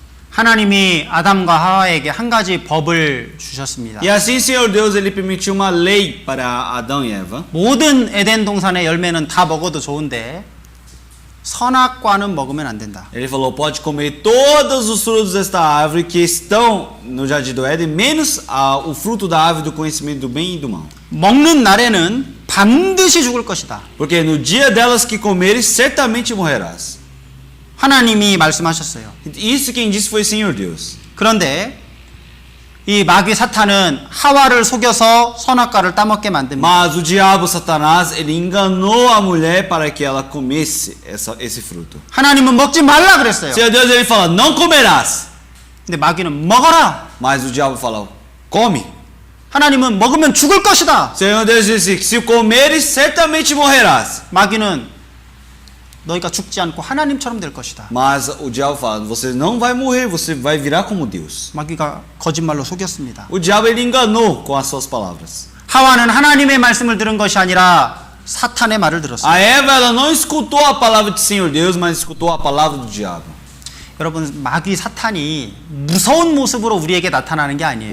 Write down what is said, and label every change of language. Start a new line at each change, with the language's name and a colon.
Korean: 하나님이 아담과 하와에게 한 가지 법을 주셨습니다.
Portuguese: E assim, Senhor Deus, ele permitiu uma lei para Adão e Eva.
Korean: 모든 에덴 동산의 열매는 다 먹어도 좋은데 선악과는 먹으면 안 된다.
Portuguese: Ele falou: pode comer todos os frutos desta árvore que estão no jardim do Éden, menos o fruto da árvore do conhecimento do bem e do mal.
Korean: 먹는 날에는 반드시 죽을 것이다.
Portuguese: Porque no dia delas que comeres, certamente morrerás.
Korean: 하나님이 말씀하셨어요.
Portuguese: Isso quem disse foi o Senhor Deus.
Korean: 그런데 이 마귀 사탄은 하와를 속여서 선악과를 따먹게 만듭니다.
Portuguese: Mas o diabo, Satanás, ele enganou a mulher para que ela comesse esse fruto.
Korean: 하나님은 먹지 말라 그랬어요.
Portuguese: Senhor Deus, ele fala: não comerás.
Korean: 근데 마귀는 먹어라.
Portuguese: Mas o diabo fala: come.
Korean: 하나님은 먹으면 죽을 것이다.
Portuguese: Senhor Deus disse: se comeres, certamente morrerás.
Korean: 마귀는 너희가 죽지 않고 하나님처럼 될 것이다.
Portuguese: Mas o diabo fala: você não vai morrer, você vai virar como Deus.
Korean: 마귀가 거짓말로 속였습니다.
Portuguese: O diabo, ele enganou com as suas palavras.
Korean: 하와는 하나님의 말씀을 들은 것이 아니라 사탄의 말을 들었어요.
Portuguese: A Eva, ela não escutou a palavra do Senhor Deus, mas escutou a palavra do diabo.
Korean: 여러분, 마귀 사탄이 무서운 모습으로 우리에게 나타나는 게 아니에요.